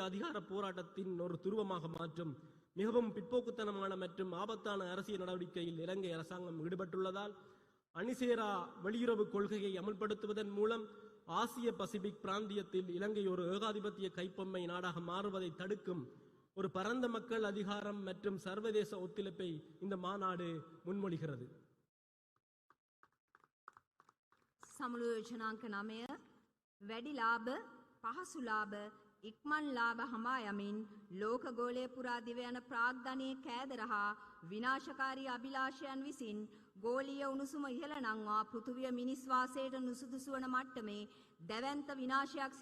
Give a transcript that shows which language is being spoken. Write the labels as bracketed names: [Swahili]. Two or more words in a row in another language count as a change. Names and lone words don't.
[Tamil] அதிகார போராட்டத்தின் ஒரு துருவமாக மாற்றும் மிகவும் பிற்போக்குத்தனமான மற்றும் ஆபத்தான அரசியல் நடவடிக்கையில் இலங்கை அரசாங்கம் ஈடுபட்டுள்ளதால் அணிசேரா வெளியுறவு கொள்கையை அமல்படுத்துவதன் மூலம் ஆசிய பசிபிக் பிராந்தியத்தில் இலங்கை ஒரு ஏகாதிபத்திய கைப்பொம்மை நாடாக மாறுவதை தடுக்கும் ஒரு பரந்த மக்கள் அதிகாரம் மற்றும் சர்வதேச ஒத்துழைப்பை இந்த மாநாடு முன்மொழிகிறது. [Sinhala] සමුළු යෝජනාංක 9 වැඩි ලාභ පහසු ලාභ ඉක්මන් ලාභ හමා යමින් ලෝක ගෝලය පුරා දිව යන ප්‍රාග්ධනයේ කෑදර හා විනාශකාරී අභිලාෂයන් විසින් ගෝලීය උණුසුම ඉහළ නංවා පෘථුවිය මිනිස් වාසයට නුසුදුසු වන මට්ටමේ දැවැන්ත විනාශයක්